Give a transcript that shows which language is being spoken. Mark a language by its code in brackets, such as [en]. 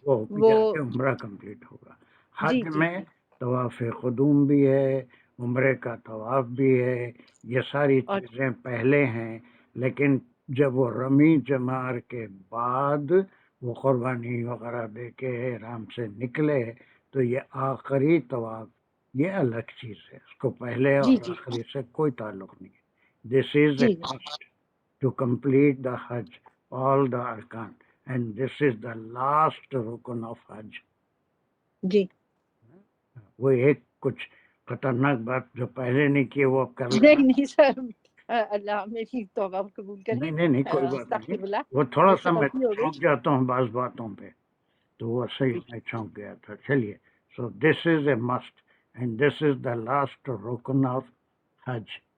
[ur] وہ جا کے عمرہ کمپلیٹ ہوگا. حج میں طواف قدوم بھی ہے، عمرے کا طواف بھی ہے، یہ ساری چیزیں پہلے ہیں. لیکن جب وہ رمی جمار کے بعد وہ قربانی وغیرہ دے کے احرام سے نکلے تو یہ آخری طواف، یہ الگ چیز ہے، اس کو پہلے اور آخری سے کوئی تعلق نہیں ہے. [en] This is a must to complete the حج، all the arkan, and this is the last rukun of Hajj. [ur] جی. وہ ایک کچھ خطرناک بات جو پہلے نہیں کی وہ اب کر نہیں سر، اللہ میری توبہ قبول کرے. نہیں کوئی بات نہیں. وہ تھوڑا سا میں چونک جاتا ہوں بعض باتوں پہ، تو وہ صحیح میں چونک گیا تھا. [en] چلیے، so this is a must and this is the last رکن of حج.